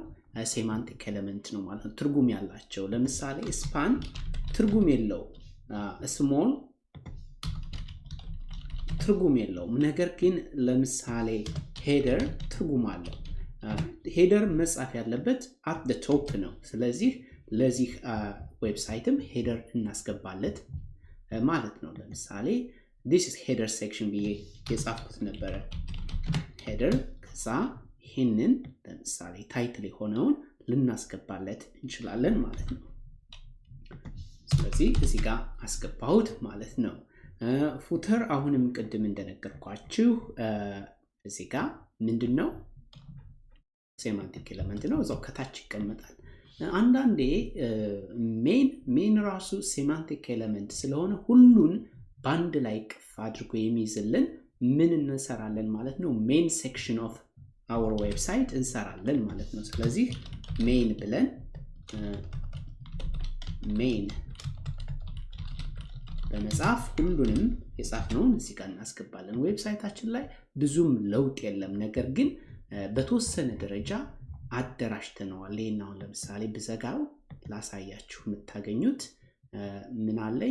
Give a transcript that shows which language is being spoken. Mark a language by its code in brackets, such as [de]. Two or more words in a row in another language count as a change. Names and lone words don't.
[en] semantic element [am] ነው ማለት ነው። ትርጉም ያላቸው ለምሳሌ ስፓን ትርጉም የለው፣ ስሞል ትርጉም የለውም። ነገር ግን ለምሳሌ ሄደር ትርጉም አለው። ሄደር መጻፍ ያለበት [en] at the top [am] ነው። ስለዚህ ለዚህ ዌብሳይትም ሄደር እናስገባለት ማለት ነው። ለምሳሌ [en] this is header section [am] ብዬ የጻፍኩት ነበረ ሄደር። ከዛ ይህንን ለምሳሌ ታይትል የሆነውን ልናስገባለት እንችላለን ማለት ነው። ስለዚህ እዚህ ጋር አስገባሁት ማለት ነው። ፉተር አሁንም ቅድም እንደነገርኳችሁ እዚህ ጋር ምንድነው? [en] semantic element [am] ነው። እዛው ከታች ይቀመጣል። አንዳንዴ ሜን ራሱ [en] semantic element [am] ስለሆነ ሁሉን ባንድ ላይ ቅፍ አድርጎ የሚይዝልን ምን እንሰራለን ማለት ነው? [en] main section of our website [am] እንሰራለን ማለት ነው። ስለዚህ ሜን ብለን ሜን በመጻፍ ሁሉንም የጻፍነውን እዚህ ጋር እናስገባለን። ዌብሳይታችን ላይ ብዙም ለውጥ የለም፣ ነገር ግን በተወሰነ ደረጃ አደራጅተነዋል። ይሄን አሁን ለምሳሌ ብዘጋው ላሳያችሁ። የምታገኙት ምን አለኝ?